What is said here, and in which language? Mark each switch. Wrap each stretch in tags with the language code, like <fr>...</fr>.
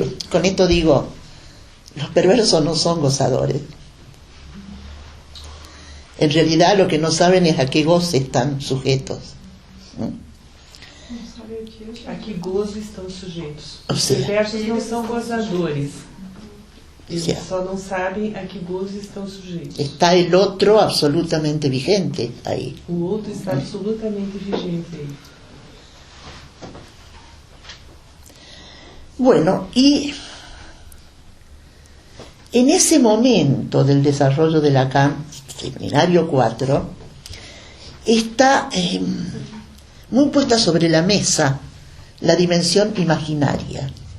<es>Con esto digo, los perversos no son gozadores. En realidad lo que no saben es a qué goce están sujetos.</es> <pt>A que gozo estão sujeitos. Ou Os seja, perversos não são gozadores. Eles Certo. só não sabem a que gozo estão sujeitos.</pt> <es>está el otro absolutamente vigente ahí.</es> <pt>O outro está absolutamente vigente aí.</pt> <es>Bueno, y en ese momento del desarrollo de Lacan, seminario 4, está muy puesta sobre la mesa la dimensión imaginaria.</es>